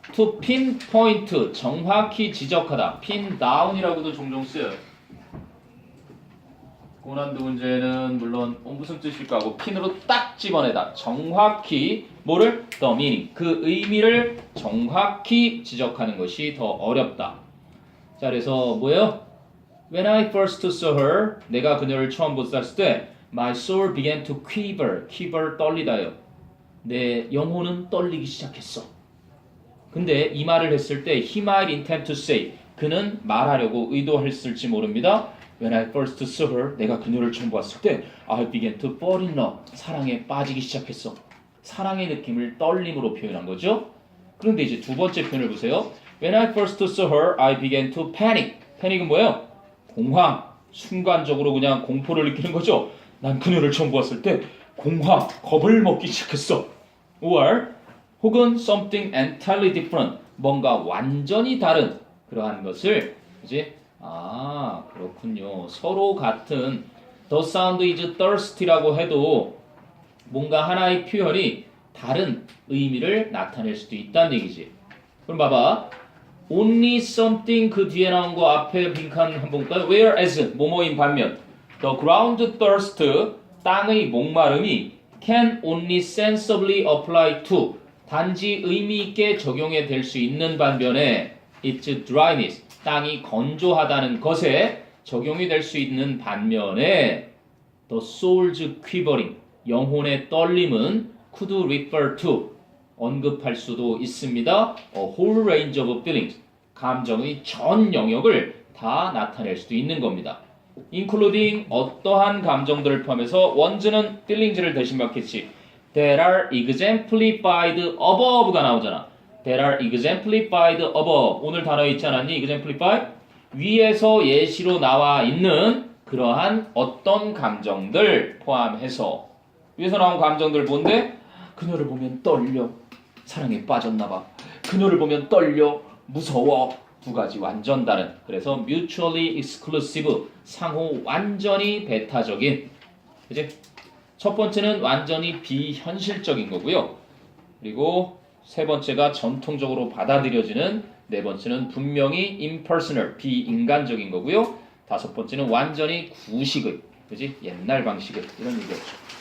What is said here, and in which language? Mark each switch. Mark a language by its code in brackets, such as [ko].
[ko] to pinpoint, 정확히 지적하다. pin down이라고도 종종 쓰여요. 고난도 문제는 물론 무슨 뜻일까 하고 핀으로 딱 집어내다. 정확히 뭐를? the meaning. 그 의미를 정확히 지적하는 것이 더 어렵다. 자, 그래서 뭐예요? [en] When I first saw her, [ko] 내가 그녀를 처음 봤을 때 [en] my soul began to quiver. [ko] quiver 떨리다요. 내 영혼은 떨리기 시작했어. 근데 이 말을 했을 때 [en] he might intend to say, [ko] 그는 말하려고 의도했을지 모릅니다. [en] When I first saw her, [ko] 내가 그녀를 처음 봤을 때 [en] I began to fall in love. [ko] 사랑에 빠지기 시작했어. 사랑의 느낌을 떨림으로 표현한 거죠. 그런데 이제 두 번째 표현을 보세요. [en] When I first saw her, I began to panic. [ko] 패닉은 뭐예요? 공황. 순간적으로 그냥 공포를 느끼는 거죠. 난 그녀를 처음 보았을 때 공황, 겁을 먹기 시작했어. [en] or [ko] 혹은 [en] something entirely different. [ko] 뭔가 완전히 다른 그러한 것을 이제 아, 그렇군요. 서로 같은 [en] the sound is thirsty [ko] 라고 해도 뭔가 하나의 표현이 다른 의미를 나타낼 수도 있다는 얘기지. 그럼 봐봐. only something 그 뒤에 나온 거 앞에 빈칸 한번 볼까요? [en] whereas [ko] 뭐뭐인 반면 [en] the ground thirst [ko] 땅의 목마름이 [en] can only sensibly apply to [ko] 단지 의미 있게 적용이 될 수 있는 반면에 [en] its dryness, [ko] 땅이 건조하다는 것에 적용이 될 수 있는 반면에 [en] the soul's quivering, [ko] 영혼의 떨림은 [en] could refer to, [ko] 언급할 수도 있습니다. [en] A whole range of feelings, [ko] 감정의 전 영역을 다 나타낼 수도 있는 겁니다. including 어떠한 감정들을 포함해서 원즈는 feelings를 대신 받겠지. [en] That are exemplified above가 나오잖아. That are exemplified above. [ko] 오늘 단어 있지 않았니? exemplify? 위에서 예시로 나와 있는 그러한 어떤 감정들 포함해서 위에서 나온 감정들 뭔데? 그녀를 보면 떨려. 사랑에 빠졌나봐. 그녀를 보면 떨려. 무서워. 두 가지 완전 다른. 그래서 [en] mutually exclusive. [ko] 상호 완전히 배타적인. 그치? 첫 번째는 완전히 비현실적인 거고요. 그리고 세 번째가 전통적으로 받아들여지는, 네 번째는 분명히 impersonal, 비인간적인 거고요. 다섯 번째는 완전히 구식의, 그지? 옛날 방식의 이런 얘기였죠.